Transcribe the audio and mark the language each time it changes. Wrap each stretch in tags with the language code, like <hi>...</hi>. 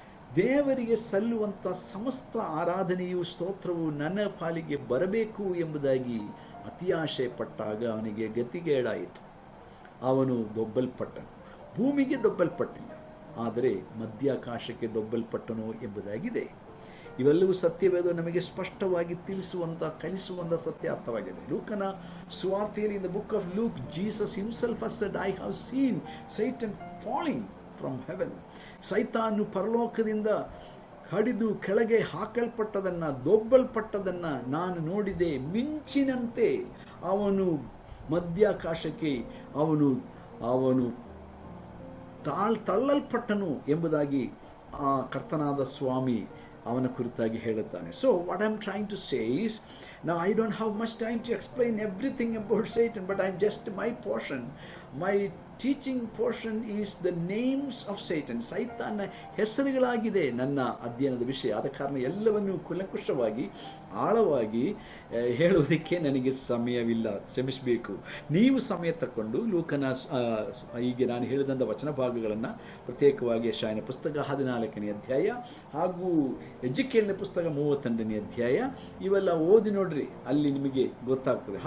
<kn>ದೇವರಿಗೆ ಸಲ್ಲುವಂತ ಸಮಸ್ತ ಆರಾಧನೆಯು ಸ್ತೋತ್ರವು ನನ್ನ ಪಾಲಿಗೆ ಬರಬೇಕು ಎಂಬುದಾಗಿ ಅತಿಯಾಶೆ ಪಟ್ಟಾಗ ಅವನಿಗೆ ಗತಿಗೇಡಾಯಿತು. ಅವನು ದೊಬ್ಬಲ್ಪಟ್ಟನು. ಭೂಮಿಗೆ ದೊಬ್ಬಲ್ಪಟ್ಟಿಲ್ಲ, ಆದರೆ ಮಧ್ಯಾಕಾಶಕ್ಕೆ ದೊಬ್ಬಲ್ಪಟ್ಟನು ಎಂಬುದಾಗಿದೆ. ಇವೆಲ್ಲವೂ ಸತ್ಯವೇದ ನಮಗೆ ಸ್ಪಷ್ಟವಾಗಿ ತಿಳಿಸುವಂತ, ಕಲಿಸುವಂತ ಸತ್ಯ ಅರ್ಥವಾಗಿದೆ. ಲೂಕನ ಸುವಾರ್ತೆಯಲ್ಲಿ,</kn> <en>in the book of Luke, Jesus himself has said, I have seen Satan falling from heaven.</en> <kn>ಸೈತಾನು ಪರಲೋಕದಿಂದ ಕಡಿದು ಕೆಳಗೆ ಹಾಕಲ್ಪಟ್ಟದನ್ನ, ದೊಬ್ಬಲ್ಪಟ್ಟದನ್ನ ನಾನು ನೋಡಿದೆ. ಮಿಂಚಿನಂತೆ ಅವನು ಮಧ್ಯಾಕಾಶಕ್ಕೆ ಅವನು ತಳ್ಳಲ್ಪಟ್ಟನು ಎಂಬುದಾಗಿ ಆ ಕರ್ತನಾದ ಸ್ವಾಮಿ ಅವನ ಕುರಿತಾಗಿ ಹೇಳುತ್ತಾನೆ.</kn> <en>So what I'm trying to say is, now I don't have much time to explain everything about Satan, but I'm just my teaching portion is the names of Satan.</en> <kn>ಸೈತಾನ ಹೆಸರುಗಳಾಗಿದೆ ನನ್ನ ಅಧ್ಯಯನದ ವಿಷಯ. ಆದ ಕಾರಣ ಎಲ್ಲವನ್ನು ಕುಲಂಕುಷವಾಗಿ ಆಳವಾಗಿ ಹೇಳುವುದಕ್ಕೆ ನನಗೆ ಸಮಯವಿಲ್ಲ, ಕ್ಷಮಿಸಬೇಕು. ನೀವು ಸಮಯ ತಕ್ಕೊಂಡು ಲೂಕನ ಈಗ ನಾನು ಹೇಳಿದಂಥ ವಚನ ಭಾಗಗಳನ್ನು ಪ್ರತ್ಯೇಕವಾಗಿ ಯೆಶಾಯನ ಪುಸ್ತಕ 14ನೇ ಅಧ್ಯಾಯ ಹಾಗೂ ಎಜೆಕೀಯೇಲನ ಪುಸ್ತಕ 32ನೇ ಅಧ್ಯಾಯ ಇವೆಲ್ಲ ಓದಿ ನೋಡ್ರಿ, ಅಲ್ಲಿ ನಿಮಗೆ ಗೊತ್ತಾಗ್ತದೆ.</kn>